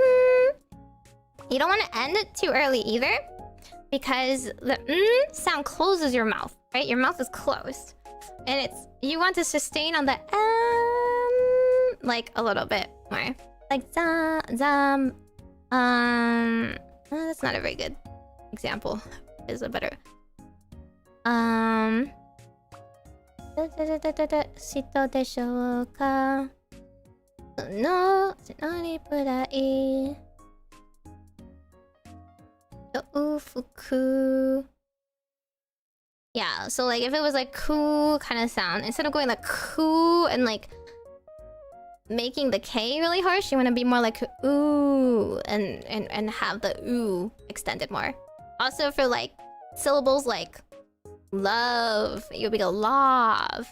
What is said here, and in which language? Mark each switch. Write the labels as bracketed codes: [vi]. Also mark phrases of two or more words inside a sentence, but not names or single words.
[en] You don't want to end it too early either, because the sound closes your mouth, right? Your mouth is closed, and you want to sustain on the like a little bit more, like zam. That's not a very good example. Is a better. Sito deshoka? No, nani purai. Fuku. Yeah, so like if it was like ku kind of sound, instead of going like ku and like making the K really harsh, you want to be more like ooh and have the ooh extended more. Also for like syllables like love, you'll be a love.